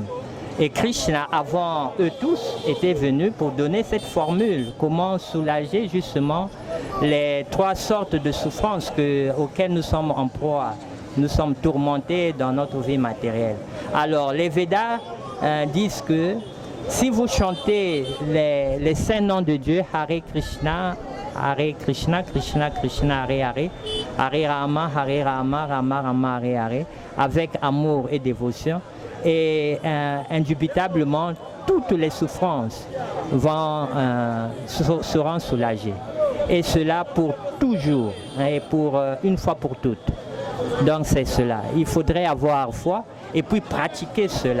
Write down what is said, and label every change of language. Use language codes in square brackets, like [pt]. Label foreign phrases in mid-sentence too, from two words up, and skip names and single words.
[fr] Et Krishna, avant eux tous, était venu pour donner cette formule, comment soulager justement les trois sortes de souffrances auxquelles nous sommes en proie. Nous sommes tourmentés dans notre vie matérielle. Alors les Védas disent que si vous chantez les saints noms de Dieu, [sa] हरे कृष्ण, कृष्ण कृष्ण, हरे हरे, हरे राम, राम राम, हरे हरे, [fr] avec amour et dévotion, et indubitablement toutes les souffrances seront soulagées. Et cela pour toujours et pour une fois pour toutes. Donc c'est cela. Il faudrait avoir foi et puis pratiquer cela.